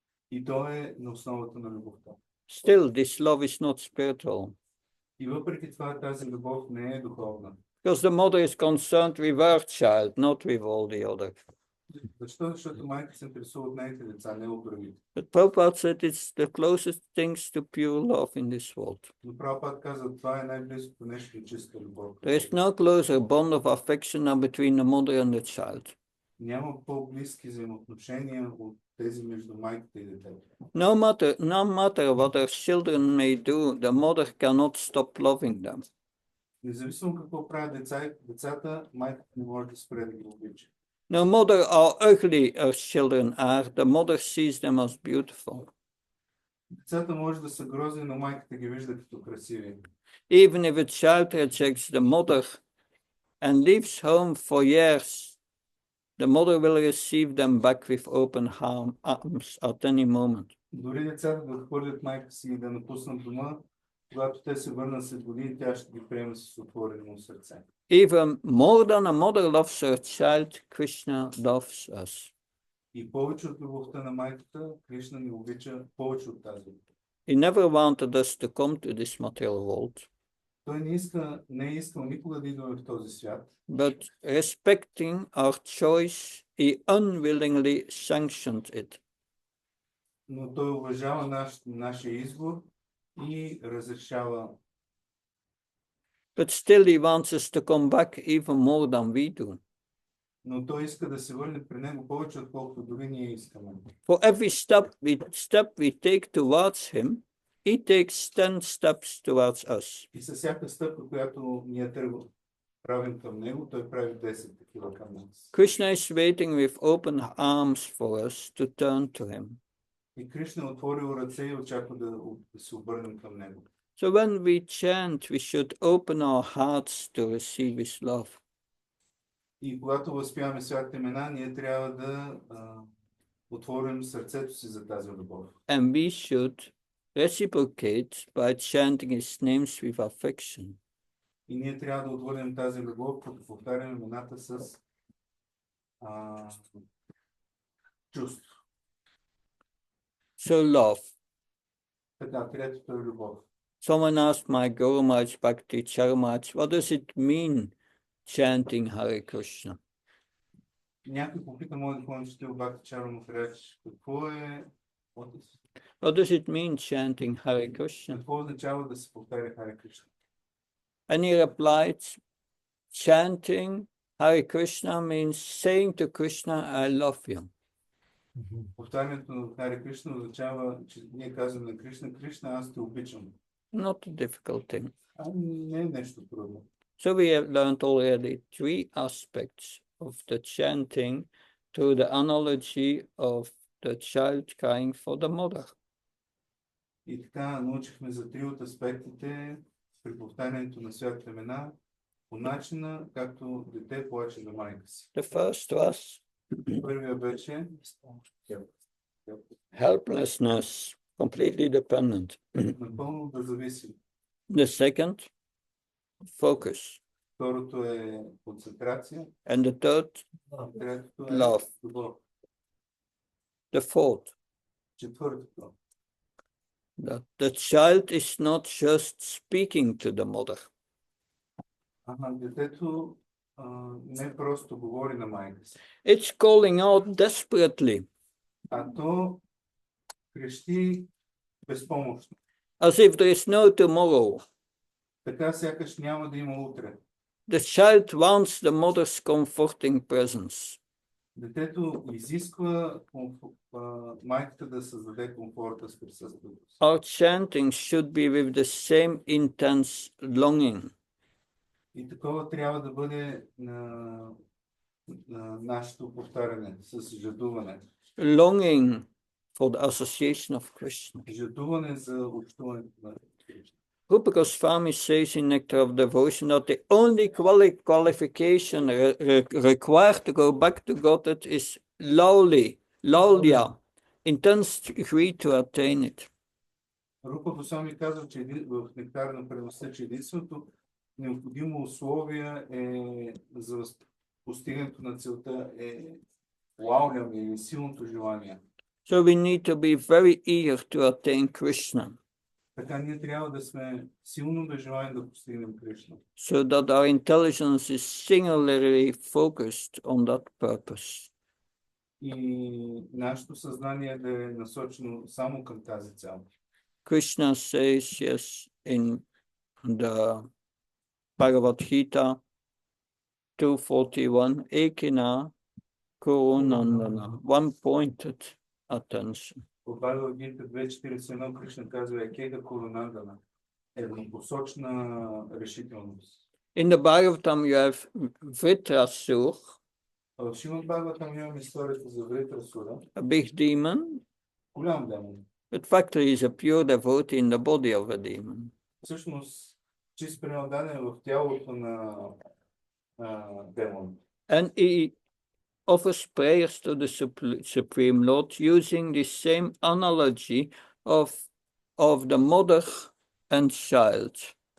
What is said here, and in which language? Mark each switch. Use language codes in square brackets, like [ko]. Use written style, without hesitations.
[bg] И то е на основата на любовта. [en] Still, this love is not spiritual. [bg] И въпреки това тази любов не е духовна. [en] Because the mother is concerned with her child, not with all the others. [bg] Защо? Защото майка се интересува от нейните деца, не от другите. [en] But Prabhupada said it's the closest things to pure love in this world. [bg] Но Прабхупад каза, това е най-близкото нещо до чиста любов. [en] There is no closer bond of affection than between the mother and the child. [bg] Няма по-близки взаимоотношения от тези между майката и детето. [en] No matter what their children may do, the mother cannot stop loving them. [bg] Независимо какво правят децата, майката не може да спре да ги обича. [en] No matter how ugly her children are, the mother sees them as beautiful. [bg] Децата може да са грозни, но майката ги вижда като красиви. [en] Even if a child rejects the mother and leaves home for years, the mother will receive them back with open arms at any moment. [bg] Дори децата да отхвърлят майка си и да напуснат дома, когато те се върнат след години, тя ще ги приеме с отворено сърце. [en] Even more than a mother loves her child, Krishna loves us. [bg] И повече от любовта на майката, Кришна ни обича повече от тази. [en] He never wanted us to come to this material world. [bg] Той не е искал никога да идваме в този свят. [en] But respecting our choice, he unwillingly sanctioned it. [bg] Но той уважава нашия избор и разрешава. [en] But still he wants us to come back even more than we do. [bg] Но той иска да се върне при него повече, отколкото дори ние искаме. [en] For every step we take towards him, he takes 10 steps towards us. [bg] И със всяка стъпка, която ние правим към него, той прави 10 такива към нас. [en] Krishna is waiting with open arms for us to turn to him. [bg] И Кришна е отворил ръце и очаква да се обърнем към него. [en] So when we chant, we should open our hearts to receive his love. [bg] И когато възпяваме святите имена, ние трябва да отворим сърцето си за тази любов. [en] And we should reciprocate by chanting his names with affection. [bg] И ние трябва да отворим тази любов, като повтаряме имената с чувство. [en] So love. [bg] Така, третото е любов. [en] Someone asked my Guru Maharaj Bhakti Charamaj, what does it mean chanting Hare Krishna? [bg] Някой попита моят духовен учител Бхакти Чарамов Реч, какво е... [en] What does it mean chanting Hare Krishna? [bg] Какво означава да се повтаря Харе Кришна? [en] And he replied, chanting Hare Krishna means saying to Krishna, I love you. [bg] Повтарянето на Харе Кришна означава, че ние казваме на Кришна, Кришна, аз те обичам. [en] Not a difficult thing. [bg] Не е нещо трудно. [en] So we have learned already 3 aspects of the chanting through the analogy of the child crying for the mother. [bg] И така научихме за 3 от аспектите при повтарянето на святите имена по начина, както дете плаче за майка си. [en] The first was [bg] Първия беше [en] helplessness, completely dependent. [bg] напълно да зависи. [en] The second, focus. [bg] Второто е концентрация. [en] And the third, [bg] Третото е [en] love. [bg] любов. [en] The fourth, [bg] Четвъртото. [en] that the child is not just speaking to the mother. [bg] Детето не просто говори на майка си, [en] It's calling out desperately, [bg] а то крещи безпомощно. [en] as if there is no tomorrow. [bg] Така сякаш няма да има утре. [en] The child wants the mother's comforting presence. [bg] Детето изисква майката да създаде комфорта с присъствието си. [en] Our chanting should be with the same intense longing. [bg] И такова трябва да бъде на нашето повтаряне с жадуване. [en] Longing for the association of Krishna. [bg] Жадуване за общуването на Кришна. [en] Rupa Goswami says in Nectar of Devotion that the only qualification required to go back to Godhead is laulya, intense degree to attain it. [bg] Рупа Госвами казва, че в Нектар на преността, че единственото необходимо условие за постигането на целта е лаулям или силното желание. [en] So we need to be very eager to attain Krishna, [bg] Така ние трябва да сме силно да желаем да постигнем Кришна. [en] so that our intelligence is singularly focused on that purpose. [bg] И нашето съзнание да е насочено само към тази цел. [en] Krishna says, yes, in the Bhagavad Gita 241, Ekina Kurunandana, one-pointed attention. [bg] В Бхагавад Гита 2.41 Кришна казва Екега Курунандана, еднопосочна решителност. [en] In the Bhagavatam you have Vritrasur, [bg] В Шримад Бхагаватам имаме историята за Вритрасура, [en] a big demon, [bg] голям демон. [en] but factually is a pure devotee in the body of a demon. [bg] Всъщност, чист пренадан е в тялото на демон. [en] And he offers prayers to the Supreme Lord using the same analogy of the mother and child.